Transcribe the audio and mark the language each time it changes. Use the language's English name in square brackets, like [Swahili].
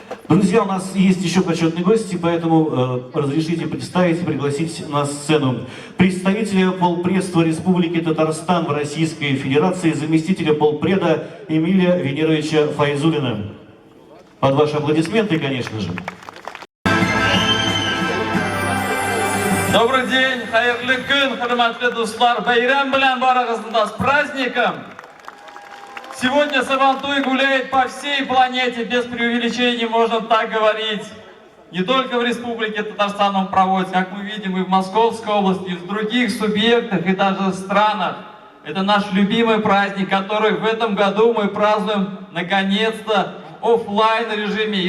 [Russian] Друзья, у нас есть еще почетные гости, поэтому разрешите представить и пригласить на сцену представителя полпредства Республики Татарстан в Российской Федерации, заместителя полпреда Эмилия Венеровича Файзуллина. Под ваши аплодисменты, конечно же. Добрый день, [Tatar] хайырлы күн, хөрмәтле дуслар, бәйрәм белән барыгызны [Russian] с праздником! Сегодня Сабантуй гуляет по всей планете, без преувеличений можно так говорить. Не только в Республике Татарстан он проводится, как мы видим, и в Московской области, и в других субъектах, и даже странах. Это наш любимый праздник, который в этом году мы празднуем наконец-то в офлайн режиме.